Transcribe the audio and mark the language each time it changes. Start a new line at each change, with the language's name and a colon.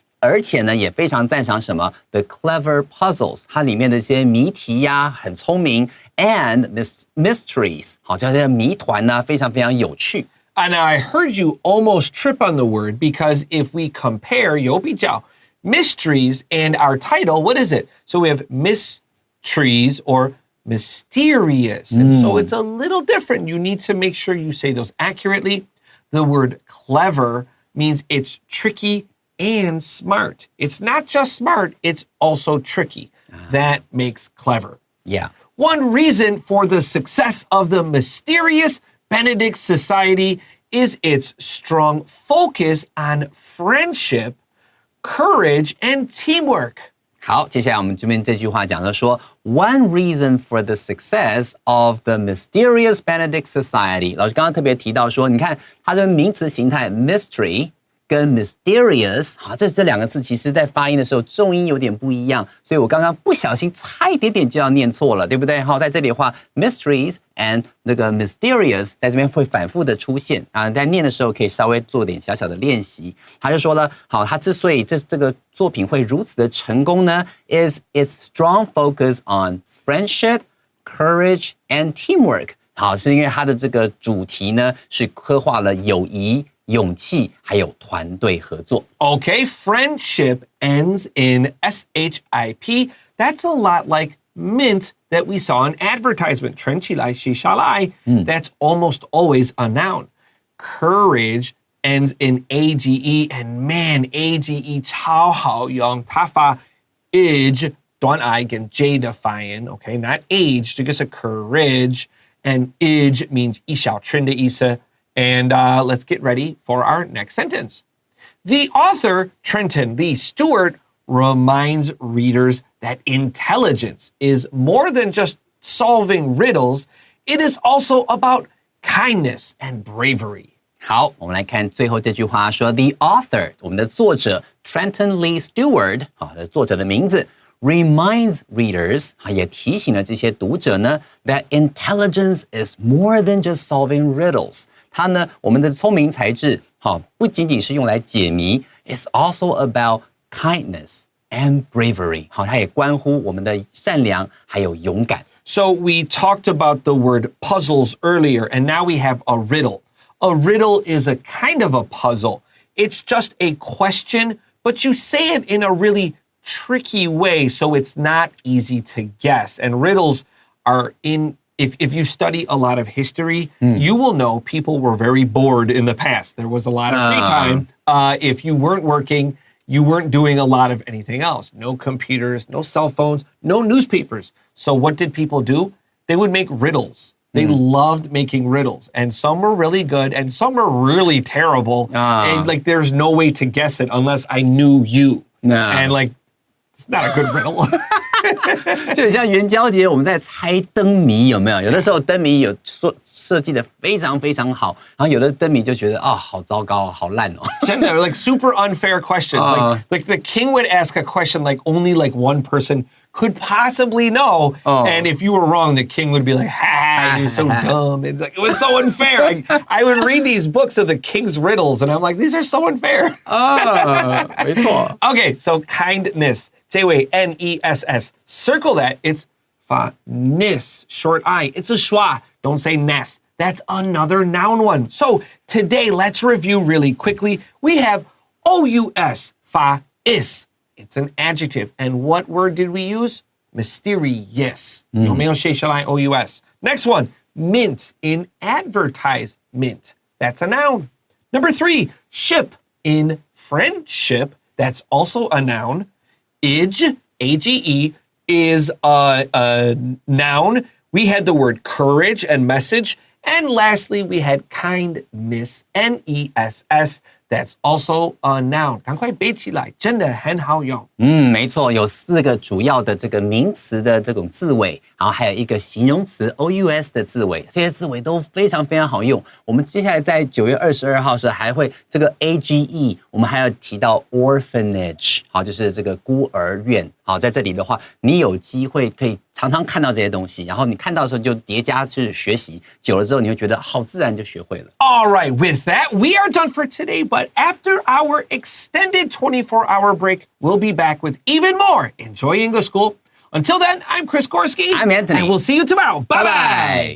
Chinese: 而且呢，也非常赞赏什么
English: the clever puzzles，
Chinese: 它里面的一些谜题呀，很聪明 ，
English: and mysteries，
Chinese: 好，叫这些谜团呢，非常非常有趣。
English: And I heard you almost trip on the word because if we compare
Chinese: 有比较
English: mysteries and our title, what is it? So we have mysteries or mysterious. And so it's a little different. You need to make sure you say those accurately. The word clever means it's tricky and smart. It's not just smart, it's also tricky. That makes clever. Yeah. One reason for the success of the mysterious Benedict Society is its strong focus on friendship, courage, and teamwork.
Chinese: 好，接下来我们这边这句话讲的说
English: One reason for the success of the mysterious Benedict Society。
Chinese: 老师刚刚特别提到说，你看它的名词形态 mystery 跟 mysterious， 好，这两个字其实在发音的时候重音有点不一样，所以我刚刚不小心差一点点就要念错了，对不对？好，在这里的话 mysteries and 那个 mysterious 在这边会反复的出现啊，在念的时候可以稍微做点小小的练习。他就说了，好，他之所以这个作品会如此的成功呢 ，
English: is its strong focus on friendship, courage and teamwork。
Chinese: 好，是因为它的这个主题呢是刻画了友谊、勇气还有团队合作。
English: Okay, friendship ends in SHIP. That's a lot like mint that we saw in advertisement.
Chinese: 存起来写下来
English: That's almost always a noun. Courage ends in AGE, and man, AGE
Chinese: 超好用，它发
English: age 短 I 跟 J
Chinese: 的发音
English: Okay, not age,
Chinese: 这个是
English: courage, and age means
Chinese: 一小群的意思。
English: And let's get ready for our next sentence. The author, Trenton Lee Stewart, reminds readers that intelligence is more than just solving riddles. It is also about kindness and bravery.
Chinese: 好，我们来看最后这句话说
English: The author
Chinese: 我们的作者 Trenton Lee Stewart 作者的名字
English: reminds readers
Chinese: 也提醒了这些读者呢
English: that intelligence is more than just solving riddles
Chinese: 它呢我们的聪明才智不仅仅是用来解谜
English: it's also about kindness and bravery
Chinese: 它也关乎我们的善良还有勇敢
English: So we talked about the word puzzles earlier, and now we have a riddle. A riddle is a kind of a puzzle. It's just a question, but you say it in a really tricky way, so it's not easy to guess. And riddles are if you study a lot of history, you will know people were very bored in the past. There was a lot of free time. If you weren't working, you weren't doing a lot of anything else. No computers, no cell phones, no newspapers. So what did people do? They would make riddles. They loved making riddles. And some were really good and some were really terrible. And like there's no way to guess it unless I knew you. And like it's not a good riddle.
Chinese: 就很像元宵节我们在猜灯谜有没有？有的时候灯谜有设计的非常非常好，然后有的灯谜就觉得好糟糕好烂哦。真的
English: like super unfair questions. Like the king would ask a question like only like one person could possibly know. And if you were wrong, the king would be like, ha, you're so dumb. It's like, it was so unfair. I would read these books of the king's riddles and I'm like, these are so unfair.
Chinese: 没错。
English: Okay, so kindness.
Chinese: 这位
English: N-E-S-S. Circle that. It's fa-nis. Short I. It's a schwa. Don't say nes. That's another noun one. So today, let's review really quickly. We have O-U-S. Fa-is. It's an adjective. And what word did we use? Mysterious.
Chinese: 有没有写下来
English: O-U-S? Next one. Mint in advertisement. That's a noun. Number 3. Ship in friendship. That's also a noun. Ige, A-G-E, is a noun. We had the word courage and message. And lastly, we had kindness, N-E-S-S. That's also a noun.
Chinese: 赶快背起来，真的很好用。没错，有4个主要的这个名词的这种字尾，然后还有一个形容词 O-U-S 的字尾，这些字尾都非常非常好用。我们接下来在9月22号时还会这个 A-G-E， 我们还要提到 orphanage， 就是这个孤儿院。好，在这里的话，你有机会可以常常看到这些东西，然后你看到的时候就叠加去学习，久了之后你会觉得好自然就学会了。
English: All right, with that, we are done for today, but after our extended 24-hour break, we'll be back with even more Enjoy English School. Until then, I'm Chris Gorski. I'm Anthony. And we'll see you tomorrow. Bye-bye.